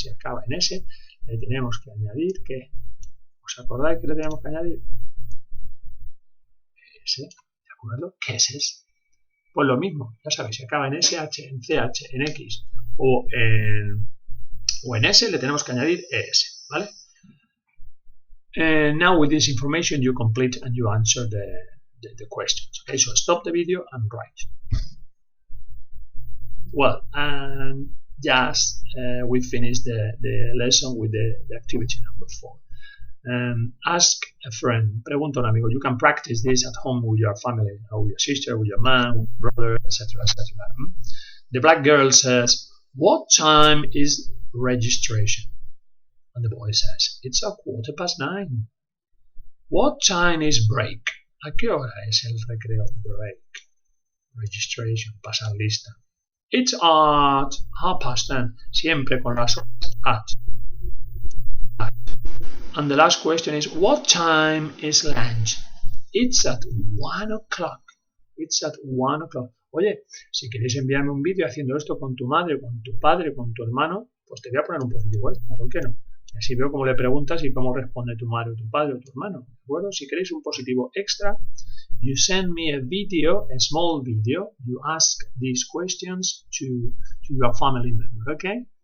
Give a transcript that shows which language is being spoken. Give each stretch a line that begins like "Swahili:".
Spanish: Si acaba en S, le tenemos que añadir ¿qué? ¿Os acordáis que le tenemos que añadir? S, ¿de acuerdo? ¿Qué es? Pues lo mismo, ya sabéis, si acaba en SH, en CH, en X o en S, le tenemos que añadir ES, ¿vale?
English: And now with this information you complete and you answer the questions. Okay, so stop the video and write. Well, and just we finished the lesson with the activity number 4. Ask a friend.
Spanish: Pregunta a un amigo.
English: You can practice this at home with your family, or with your sister, with your mom, with your brother, etc., etc. The black girl says, "What time is registration?" And the boy says, "It's 9:15. What time is break?
Spanish: ¿A qué hora es el recreo? Break. Registration. Pasar lista.
English: It's at 10:30.
Spanish: Siempre con las horas at.
English: And the last question is, what time is lunch? It's at 1 o'clock. It's at 1 o'clock.
Spanish: Oye, si queréis enviarme un vídeo haciendo esto con tu madre, con tu padre, con tu hermano, pues te voy a poner un positivo extra, ¿por qué no? Y así veo cómo le preguntas y cómo responde tu madre o tu padre o tu hermano, ¿de acuerdo? Si queréis un positivo extra,
English: you send me a video, a small video, you ask these questions to your family member, okay?